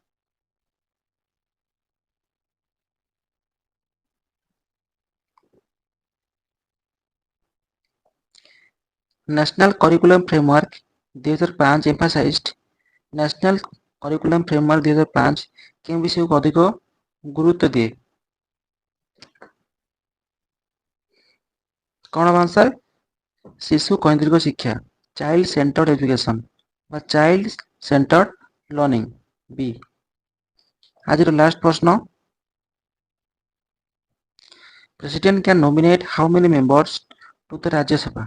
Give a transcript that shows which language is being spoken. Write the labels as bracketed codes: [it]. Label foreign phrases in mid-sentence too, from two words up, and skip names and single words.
[en] National Curriculum Framework 2005 emphasized. National Curriculum Framework [or] 2005 କେଉଁ ବିଷୟ କୁ ଅଧିକ ଗୁରୁତ୍ୱ ଦିଏ। କ'ଣ ହବ ଆନ୍ସର୍? ଶିଶୁ କୈନ୍ଦ୍ରିକ ଶିକ୍ଷା, [en] child centered education ବା child centered learning. [or] ବି। ଆଜିର ଲାଷ୍ଟ ପ୍ରଶ୍ନ, [en] President can nominate how many members to the Rajya Sabha?